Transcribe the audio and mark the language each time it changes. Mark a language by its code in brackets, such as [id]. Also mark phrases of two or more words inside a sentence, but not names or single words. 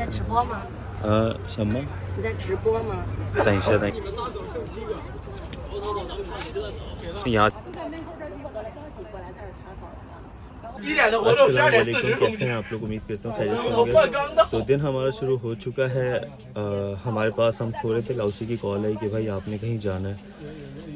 [zh] 在直播吗？什么？你在直播吗？等一下，等一下。 [ur] یہاں السلام علیکم، کیسے ہیں آپ لوگ? امید کرتا ہوں خیریت سے ہوں گے۔ تو دن ہمارا شروع ہو چکا ہے. ہمارے پاس ہم سو رہے تھے، لاؤسی کی کال آئی کہ بھائی آپ نے کہیں جانا ہے.